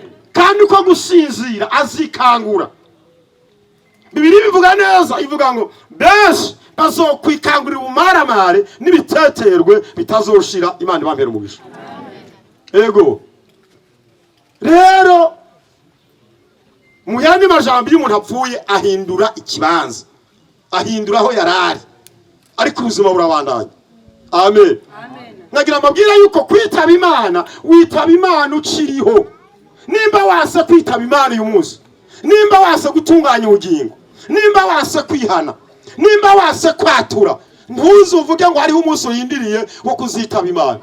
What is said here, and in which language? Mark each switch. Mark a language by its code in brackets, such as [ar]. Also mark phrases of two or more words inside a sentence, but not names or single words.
[rn] Kandi uko gusinzira azikangura. Bibiliya bivuga neza, ivuga ngo benshi bazokwikangurira ubumaramare n'ibiteterwe bitazoshira. Imana ibampera umugisha. Ego. Rero mu yandi majambo y'umuntu apfuye ahindura ikibanza, ahindura aho yarari, ariko ubuzima burabandanya. Amen. Amen. Nagira mbabwira yuko kwitaba Imana, witaba Imana ukiriho. Nimba wase kwitaba Imana uyu munsi, nimba wase gutunganya ubugingo, nimba wase kwihana, nimba wase kwatura, ntuzuvuge ngo hariho umunsi uyindiriye wo kuzitaba Imana.